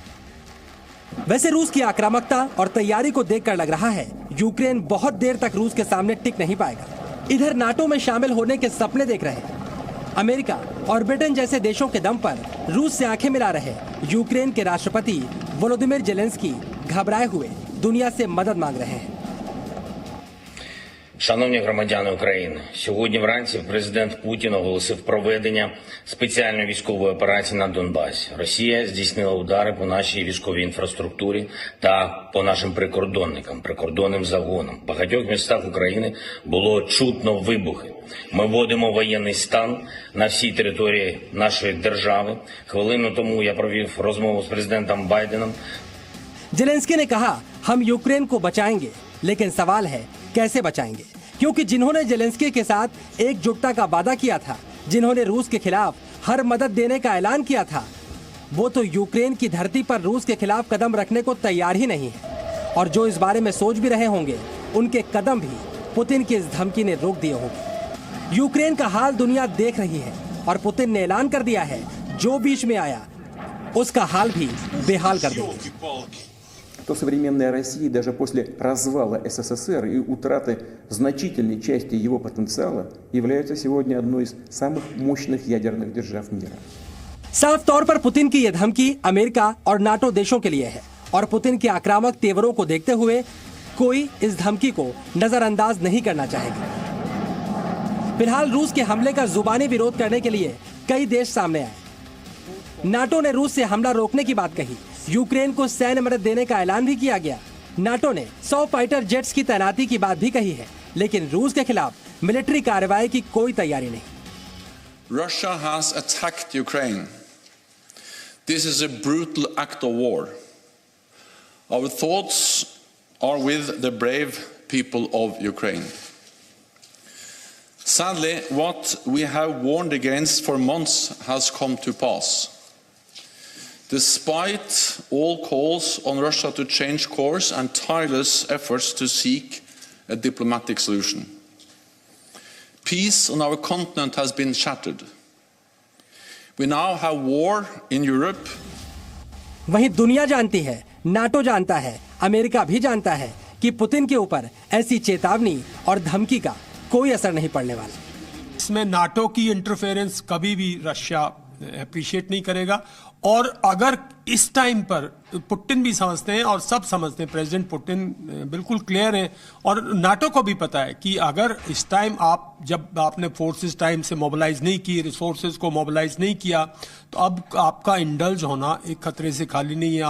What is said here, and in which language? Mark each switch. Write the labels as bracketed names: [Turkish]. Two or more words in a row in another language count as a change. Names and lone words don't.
[Hindi] वैसे रूस की आक्रामकता और तैयारी को देखकर लग रहा है यूक्रेन बहुत देर तक रूस के सामने टिक नहीं पाएगा। इधर नाटो में शामिल होने के सपने देख रहे हैं। अमेरिका और ब्रिटेन जैसे देशों के दम पर रूस से आंखें मिला रहे यूक्रेन के राष्ट्रपति वोलोदिमीर जेलेंस्की घबराए हुए दुनिया से मदद मांग रहे हैं। [Ukrainian] Шановні громадяни України, сьогодні вранці президент Путін оголосив проведення спеціальної військової операції на Донбасі. Росія здійснила удари по нашій військовій інфраструктурі та по нашим прикордонним загонам. В багатьох містах України було чутно вибухи. Ми вводимо воєнний стан на всій території нашої держави. Хвилину тому я провів розмову з президентом Байденом. [Hindi] जेलेंस्की ने कहा, हम यूक्रेन को बचाएंगे, लेकिन सवाल है कैसे बचाएंगे, क्योंकि जिन्होंने जेलेंस्की के साथ एकजुटता का वादा किया था, जिन्होंने रूस के खिलाफ हर मदद देने का ऐलान किया था, वो तो यूक्रेन की धरती पर रूस के खिलाफ कदम रखने को तैयार ही नहीं है। और जो इस बारे में सोच भी रहे होंगे, उनके कदम भी पुतिन की इस धमकी ने रोक दिए होंगे। यूक्रेन का हाल दुनिया देख रही है और पुतिन ने ऐलान कर दिया है, जो बीच में आया उसका हाल भी बेहाल कर देगा। [Russian] То современная Россия даже после развала СССР и утраты значительной части его потенциала является сегодня одной из самых мощных ядерных держав мира. [Hindi] साफ तौर पर पुतिन की यह धमकी अमेरिका और नाटो देशों के लिए है और पुतिन के आक्रामक तेवरों को देखते हुए कोई इस धमकी को नजरअंदाज नहीं करना चाहेगा। फिलहाल रूस के हमले का जुबानी विरोध करने के लिए कई देश सामने आए। नाटो ने रूस से हमला रोकने की बात कही। यूक्रेन को सैन्य मदद देने का ऐलान भी किया गया। नाटो ने 100 [English] fighter jets [Hindi] की तैनाती की बात भी कही है, लेकिन रूस के खिलाफ मिलिट्री कार्रवाई की कोई तैयारी नहीं। [English] Russia has attacked Ukraine. This is a brutal act of war. Our thoughts are with the brave people of Ukraine. Sadly, what we have warned against for months has come to pass. Despite all calls on Russia to change course and tireless efforts to seek a diplomatic solution, peace on our continent has been shattered. We now have war in Europe. [Hindi] वहीं दुनिया जानती है, नाटो जानता है, अमेरिका भी जानता है कि पुतिन के ऊपर ऐसी चेतावनी और धमकी का कोई असर नहीं पड़ने वाला। इसमें नाटो की इंटरफेरेंस कभी भी रशिया अप्रिशिएट नहीं करेगा। और अगर इस टाइम पर पुतिन भी समझते हैं और सब समझते हैं, प्रेसिडेंट पुतिन बिल्कुल क्लियर है और नाटो को भी पता है कि अगर इस टाइम जब आपने [English] forces time [Hindi] से मोबिलाइज नहीं की, रिसोर्सेज को मोबिलाइज नहीं किया, तो अब आपका इंडल्ज होना एक खतरे से खाली नहीं है।